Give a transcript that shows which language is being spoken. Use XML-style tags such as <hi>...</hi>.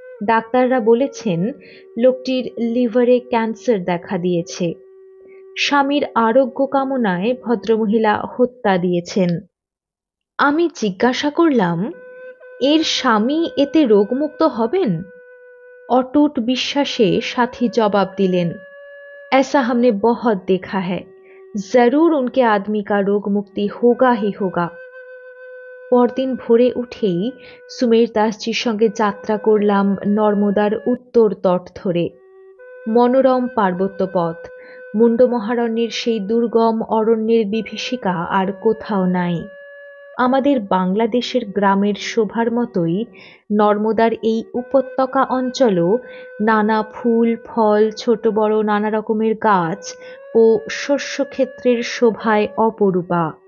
<bn>ডাক্তাররা বলেছেন লোকটির লিভারে ক্যান্সার দেখা দিয়েছে। স্বামীর আরোগ্য কামনায় ভদ্রমহিলা হত্যা দিয়েছেন। আমি জিজ্ঞাসা করলাম, এর স্বামী এতে রোগমুক্ত হবেন? অটুট বিশ্বাসে সাথী জবাব দিলেন,</bn> <hi>ऐसा हमने बहुत देखा है, जरूर उनके आदमी का रोग मुक्ति होगा ही होगा।</hi> <bn>পরদিন ভোরে উঠেই সুমের দাসজির সঙ্গে যাত্রা করলাম নর্মদার উত্তর তট ধরে। মনোরম পার্বত্য পথ, মুন্ডমহারণ্যের সেই দুর্গম অরণ্যের বিভীষিকা আর কোথাও নাই। আমাদের বাংলাদেশের গ্রামের শোভার মতোই নর্মদার এই উপত্যকা অঞ্চলও নানা ফুল ফল ছোট বড় নানা রকমের গাছ ও শস্যক্ষেত্রের শোভায় অপরূপা।</bn>